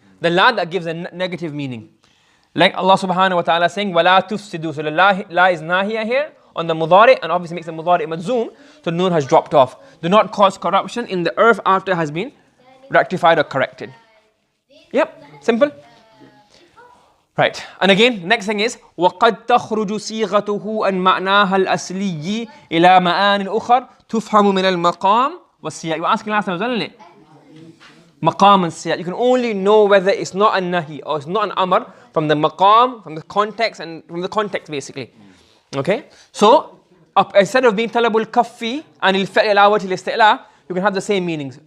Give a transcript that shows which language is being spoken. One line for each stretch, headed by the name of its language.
English: The la that gives a negative meaning. Like Allah subhanahu wa ta'ala saying,
Arabic: وَلَا تُفْسِدُوا.
English: So the la is nahiya here on the mudari, and obviously makes the mudari madzoom, so the noon has dropped off. Do not cause corruption in the earth after it has been rectified or corrected. Yep, simple. Right, and again, next thing is,
Arabic: وَقَدْ تَخْرُجُ صيغته عن معناها الأصلي إلى معان أخر تفهم من المقام والس.
English: You were asking last time, wasn't it? Maqam and siyaq. You can only know whether it's not a nahi or it's not an amr from the maqam, from the context, and from the context basically. Okay? So, instead of being talabul kaffi and al-fi'l ala wajhi al-isti'la, you can have the same meanings.